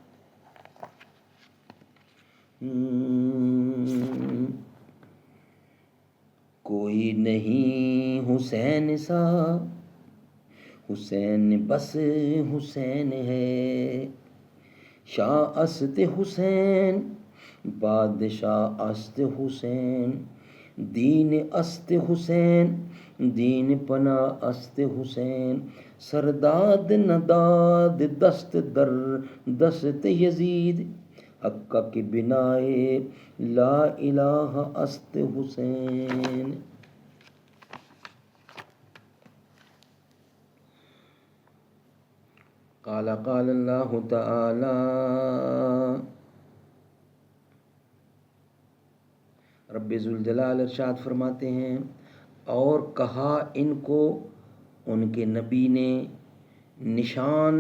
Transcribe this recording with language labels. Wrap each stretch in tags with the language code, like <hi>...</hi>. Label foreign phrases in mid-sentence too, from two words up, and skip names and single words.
<ur>کوئی نہیں حسین سا، حسین بس حسین ہے،</ur> <fa>شاہ است حسین بادشاہ است حسین، دین است حسین دین پناہ است حسین، سرداد نداد دست در دست یزید، حق کی بنائے لا الہ است حسین۔</fa> <ar>قال اللہ تعالی،</ar> <ur>رب ذوالجلال ارشاد فرماتے ہیں، اور کہا ان کو ان کے نبی نے نشان</ur>